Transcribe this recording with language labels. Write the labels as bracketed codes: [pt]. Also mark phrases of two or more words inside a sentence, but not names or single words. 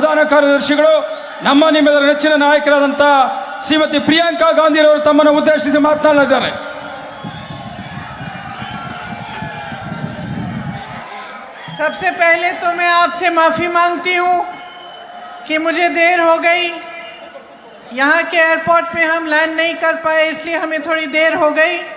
[kn] ಪ್ರಧಾನ ಕಾರ್ಯದರ್ಶಿಗಳು ನಮ್ಮ ನಿಮ್ಮೆಲ್ಲರ ನೆಚ್ಚಿನ ನಾಯಕರಾದಂಥ ಶ್ರೀಮತಿ ಪ್ರಿಯಾಂಕಾ ಗಾಂಧಿರವರು ತಮ್ಮನ್ನು ಉದ್ದೇಶಿಸಿ ಮಾತನಾಡಲಿದ್ದಾರೆ. [hi] सबसे पहले तो मैं आपसे माफ़ी मांगती हूँ कि मुझे देर हो गई। यहाँ के एयरपोर्ट पे हम लैंड नहीं कर पाए, इसलिए हमें थोड़ी देर हो गई।